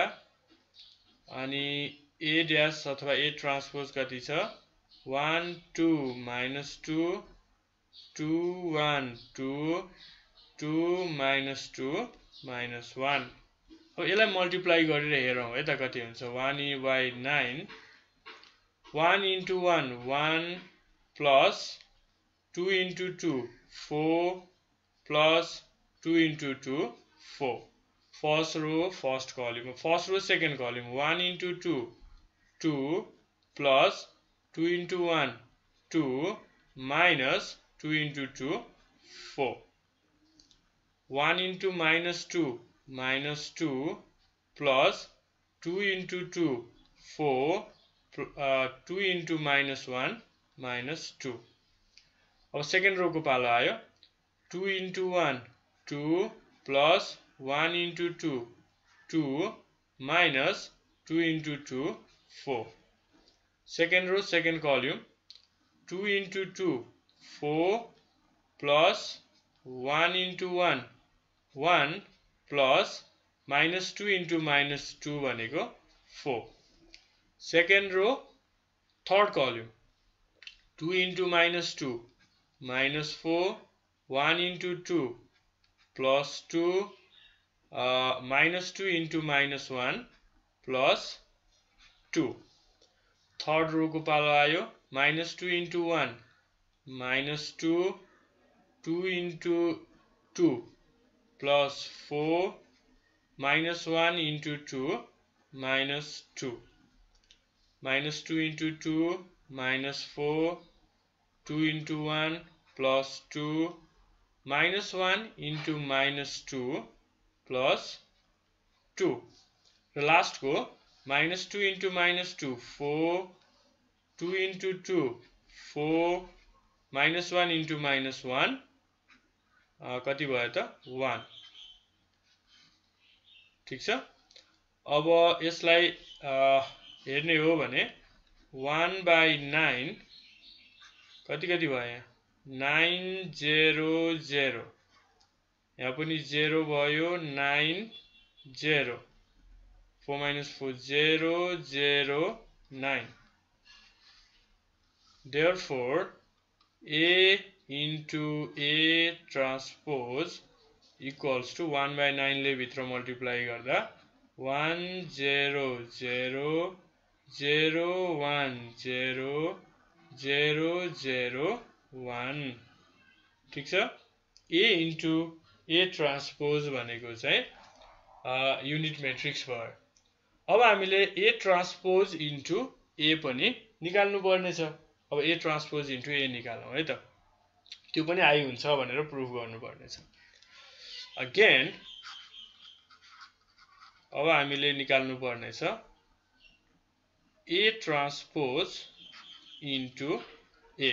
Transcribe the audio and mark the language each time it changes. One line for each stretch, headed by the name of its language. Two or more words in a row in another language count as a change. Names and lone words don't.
Nepali: अनि a ड्यास अथवा a ट्रान्सपोज कति छ 1 2 -2 2 1 2 2 -2 -1। अब यसलाई मल्टिप्लाई गरेर हेरौं है त कति हुन्छ।
English: 1/9 1 into 1 1 plus 2 into 2 4 plus 2 into 2 4। first row first column, first row second column 1 into 2 2 plus 2 into 1 2 minus 2 into 2 4। 1 into -2 -2 plus 2 into 2 4 2 into -1 -2।
Nepali: अब
English: second row
Nepali: को पालो आयो।
English: 2 into 1 2 plus 1 into 2 2 minus 2 into 2 4। second row second column 2 into 2 4 plus 1 into 1 1 plus -2 into -2 भनेको 4। second row third column 2 into -2 -4 1 into 2 plus 2 minus 2 into minus 1 plus 2. Third row
Nepali: को पालो आयो
English: minus 2 into 1 minus 2 2 into 2 plus 4 minus 1 into 2 minus 2 minus 2 into 2 minus 4 2 into 1 plus 2 minus 1 into minus 2 plus 2. The last go minus 2 into minus 2 4 2 into 2 4 minus 1 into minus 1
Nepali: कति भयो त
English: 1.
Nepali: ठीक छ. अब यसलाई हेर्ने हो भने 1 by 9 कति भयो यहाँ 9 0 0 यहाँ पनि 0 भयो 9 0 4 minus 4 0 0 9.
English: Therefore A into A transpose equals to 1 by 9
Nepali: ले भित्र
English: multiply गर्दा 1 0 0 0 1 0 0 0 1.
Nepali: ठीक छ.
English: A into A transpose
Nepali: भनेको चाहिँ
English: unit matrix
Nepali: भयो. अब हामीले
English: A transpose into A
Nepali: पनि निकाल्नु पर्ने छ. अब
English: A transpose into A
Nepali: निकालौं है त. त्यो पनि आई हुन्छ भनेर प्रुफ गर्नु पर्ने छ. अगेन अब हामीले निकाल्नु पर्ने छ
English: A transpose into A.